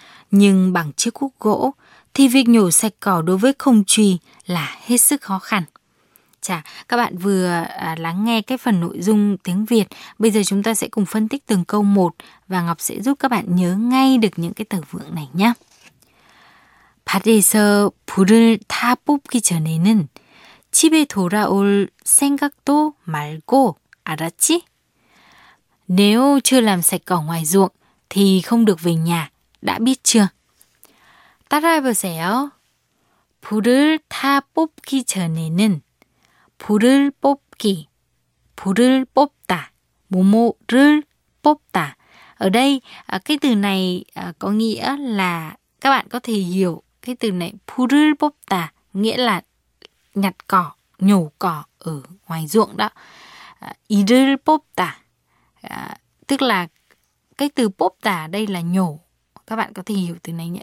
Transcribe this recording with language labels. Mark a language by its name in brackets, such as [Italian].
[Vietnamese] Nhưng bằng chiếc cuốc gỗ thì việc nhổ sạch cỏ đối với Khổng Trì là hết sức khó khăn. Chà, các bạn vừa lắng nghe cái phần nội dung tiếng Việt. Bây giờ chúng ta sẽ cùng phân tích từng câu một và Ngọc sẽ giúp các bạn nhớ ngay được những cái từ vựng này nhé. [Korean] 밭에서 풀을 다 뽑기 전에는 집에 돌아올 생각도 말고 알았지? [Vietnamese] Nếu chưa làm sạch cỏ ngoài ruộng thì không được về nhà, đã biết chưa? [Korean] 따라해보세요. 풀을 다 뽑기 전에는 풀을 뽑기, 풀을 뽑다, 모모를 뽑다. [Vietnamese] Ở đây, cái từ này có nghĩa là các bạn có thể hiểu cái từ này [Korean] 풀을 뽑다 [Vietnamese] nghĩa là nhặt cỏ, nhổ cỏ ở ngoài ruộng đó. [Korean] 이를 뽑다, [Vietnamese] Tức là cái từ pop tả đây là nhổ. Các bạn có thể hiểu từ này nhỉ?